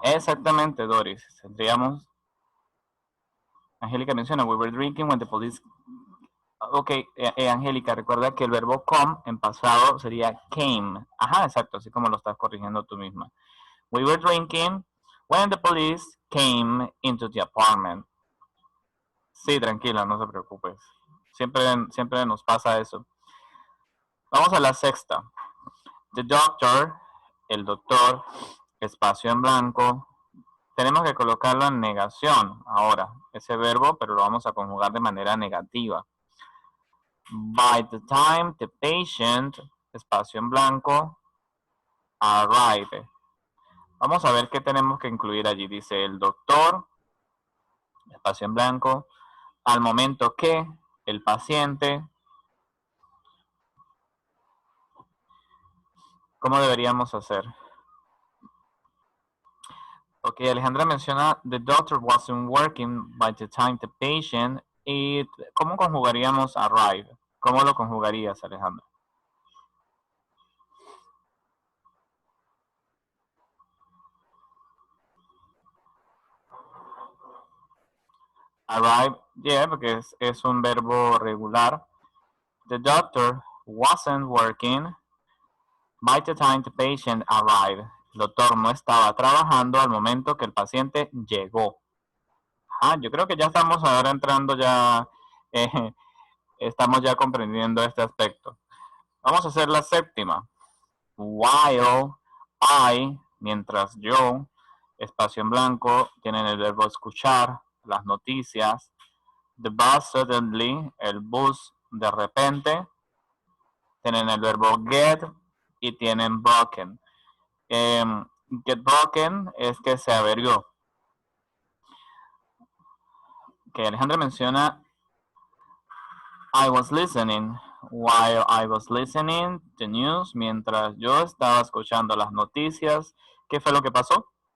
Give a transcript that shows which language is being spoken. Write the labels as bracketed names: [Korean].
[Spanish] Exactamente, Doris. Tendríamos, Angélica menciona, [English] we were drinking when the police. [Spanish] Ok, Angélica, recuerda que el verbo come en pasado sería came. Ajá, exacto, así como lo estás corrigiendo tú misma. [English] We were drinking when the police came into the apartment. [Spanish] Sí, tranquila, no se preocupes. Siempre nos pasa eso. Vamos a la sexta. [English] The doctor, [Spanish] el doctor, espacio en blanco. Tenemos que colocarlo en negación ahora, ese verbo, pero lo vamos a conjugar de manera negativa. [English] By the time the patient, [Spanish] espacio en blanco, [English] arrive. [Spanish] Vamos a ver qué tenemos que incluir allí. Dice el doctor, espacio en blanco, al momento que el paciente. ¿Cómo deberíamos hacer? [English] Ok, [Spanish] Alejandra menciona [English] the doctor wasn't working by the time the patient. [Spanish] ¿Y cómo conjugaríamos arrive? ¿Cómo lo conjugarías, Alejandra? [English] Arrive, yeah, [Spanish] porque es un verbo regular. [English] The doctor wasn't working by the time the patient arrived. [Spanish] El doctor no estaba trabajando al momento que el paciente llegó. Yo creo que ya estamos ahora entrando ya, estamos ya comprendiendo este aspecto. Vamos a hacer la séptima. [English] While I, [Spanish] mientras yo, espacio en blanco, tienen el verbo escuchar, las noticias. [English] The bus suddenly, [Spanish] el bus de repente. Tienen el verbo get y tienen broken. Get broken es que se averió. Que Alejandra menciona [English] I was listening. While I was listening to news, [Spanish] mientras yo estaba escuchando las noticias, ¿qué fue lo que pasó?